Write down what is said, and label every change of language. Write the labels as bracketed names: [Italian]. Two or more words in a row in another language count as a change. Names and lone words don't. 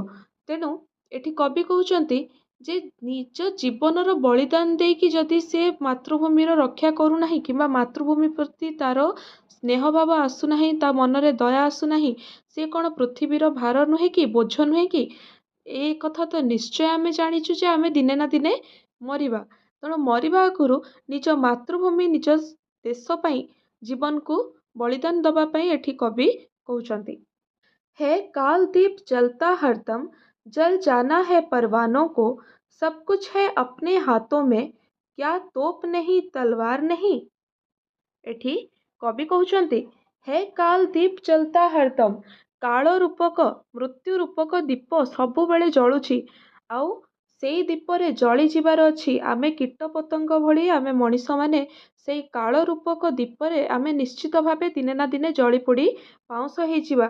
[Odia] ତେଣୁ ଏଠି କବି କହୁଛନ୍ତି ଯେ ନିଜ ଜୀବନର ବଳିଦାନ ଦେଇକି ଯଦି ସେ ମାତୃଭୂମିର ରକ୍ଷା କରୁନାହିଁ, କିମ୍ବା ମାତୃଭୂମି ପ୍ରତି ତାର ସ୍ନେହ ଭାବ ଆସୁନାହିଁ, ତା ମନରେ ଦୟା ଆସୁନାହିଁ, ସେ କ'ଣ ପୃଥିବୀର ଭାର ନୁହେଁ କି, ବୋଝ ନୁହେଁ କି? ଏ କଥା ତ ନିଶ୍ଚୟ ଆମେ ଜାଣିଛୁ ଯେ ଆମେ ଦିନେ ନା ଦିନେ ମରିବା। ତେଣୁ ମରିବା ଆଗରୁ ନିଜ ମାତୃଭୂମି ନିଜ ଦେଶ ପାଇଁ ଜୀବନକୁ ବଳିଦାନ ଦବା ପାଇଁ ଏଠି କବି କହୁଛନ୍ତି। [Hindi] है काल दीप जलता हरदम, जल जाना है परवानों को, सब कुछ है अपने हाथों में, क्या तोप नहीं तलवार नहीं। [Odia] ଏଠି କବି କହୁଛନ୍ତି [Hindi] है काल दीप जलता हरदम, [Odia] କାଳ ରୂପକ ମୃତ୍ୟୁ ରୂପକ ଦୀପ ସବୁବେଳେ ଜଳୁଛି, ଆଉ ସେଇ ଦୀପରେ ଜଳିଯିବାର ଅଛି। ଆମେ କୀଟ ପତଙ୍ଗ ଭଳି ଆମେ ମଣିଷମାନେ ସେଇ କାଳ ରୂପକ ଦୀପରେ ଆମେ ନିଶ୍ଚିତ ଭାବେ ଦିନେ ନା ଦିନେ ଜଳି ପୋଡ଼ି ପାଉଁଶ ହେଇଯିବା।